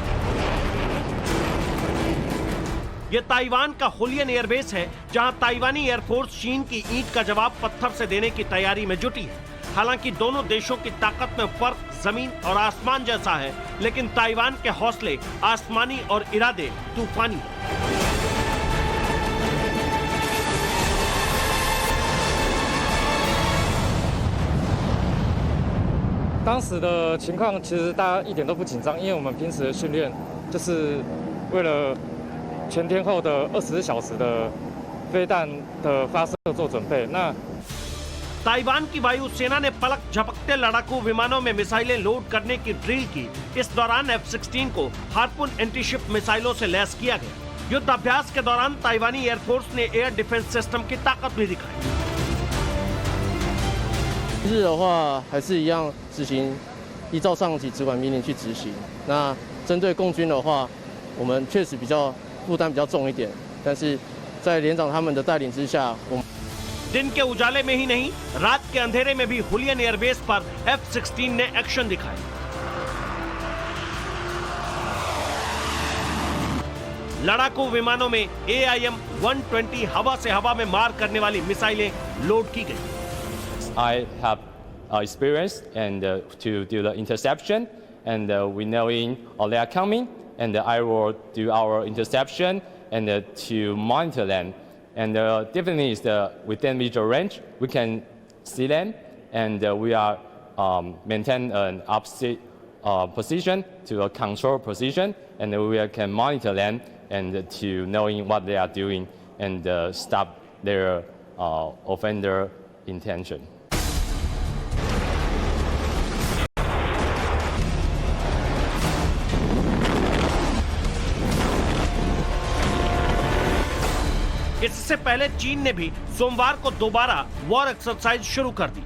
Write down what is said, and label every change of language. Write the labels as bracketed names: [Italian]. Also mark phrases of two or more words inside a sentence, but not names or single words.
[Hindi] ये ताइवान का हुलियन एयरबेस है, जहां ताइवानी एयरफोर्स चीन की ईंट का जवाब पत्थर से देने की तैयारी में जुटी है। हालांकि दोनों देशों की ताकत में फर्क जमीन और आसमान जैसा है, लेकिन ताइवान के हौसले आसमानी और इरादे तूफानी हैं। [Chinese] 当时的情况其实大家一点都不紧张，因为我们平时的训练就是为了全天候的24小时的飞弹的发射做准备。那 [Hindi] ताइवान की वायुसेना ने पलक झपकते लड़ाकू विमानों में मिसाइलें लोड करने की ड्रिल की। इस दौरान F-16 को हार्पून एंटीशिप मिसाइलों से लैस किया गया। युद्ध अभ्यास के दौरान ताइवानी एयरफोर्स ने [English] air defense system [Hindi] की ताकत भी दिखाई। [Chinese] 日的话还是一样执行依照上级指管命令去执行。那针对共军的话，我们确实负担比较重一点，但是在连长他们的带领之下，我们 [Hindi] दिन के उजाले में ही नहीं, रात के अंधेरे में भी हुलियन एयरबेस पर F-16 ने एक्शन दिखाया। लड़ाकू विमानों में AIM-120 हवा से हवा में मार करने वाली मिसाइलें लोड की गई। [English] I have experience and to do the interception, and we knowing they are coming, and I will do our interception and to monitor them. And definitely is within visual range, we can see them, and we are maintain an opposite position to a control position, and we can monitor them and to knowing what they are doing and stop their offender intention. [Hindi] इससे पहले चीन ने भी सोमवार को दोबारा [English] war exercise [Hindi] शुरू कर दी।